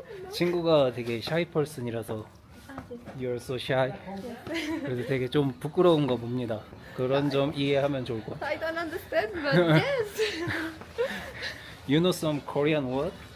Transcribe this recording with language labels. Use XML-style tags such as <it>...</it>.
<ko>친구가 되게</ko> <en>shy person이라서 You're so shy.</en> <ko>그래서 되게 좀 부끄러운가 봅니다. 그런 점 이해하면 좋을 것 같아요.</ko> <en>I don't understand, but yes. You know some Korean word?</en>